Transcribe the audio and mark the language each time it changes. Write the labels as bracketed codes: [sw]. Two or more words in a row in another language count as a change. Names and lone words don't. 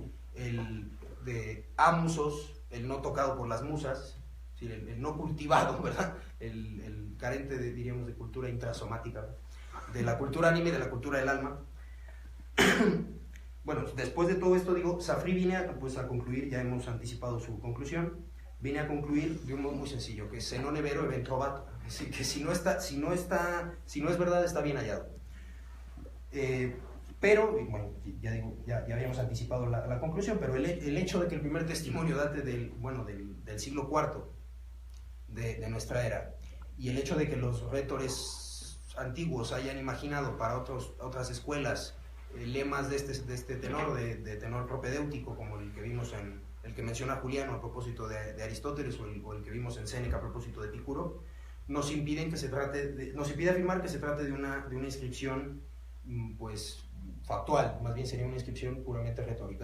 [es] De amusos, el no tocado por las musas, es decir, el no cultivado, ¿verdad? El carente, diríamos, de cultura intrasomática, ¿verdad? De la cultura anime, de la cultura del alma. Bueno, después de todo esto, digo, Safri viene a concluir, ya hemos anticipado su conclusión, viene a concluir de un modo muy sencillo, que [it] se non è vero event trovato, [es] es decir, que si no es verdad, está bien hallado. Pero, bueno, ya habíamos anticipado la conclusión, pero el hecho de que el primer testimonio date del siglo IV de nuestra era, y el hecho de que los retores antiguos hayan imaginado para otras escuelas lemas de este tenor, de tenor propedéutico, como el que vimos el que menciona Juliano a propósito de Aristóteles, o el que vimos en Séneca a propósito de Epicuro, nos impide afirmar que se trate de una inscripción pues factual, más bien sería una inscripción puramente retórica.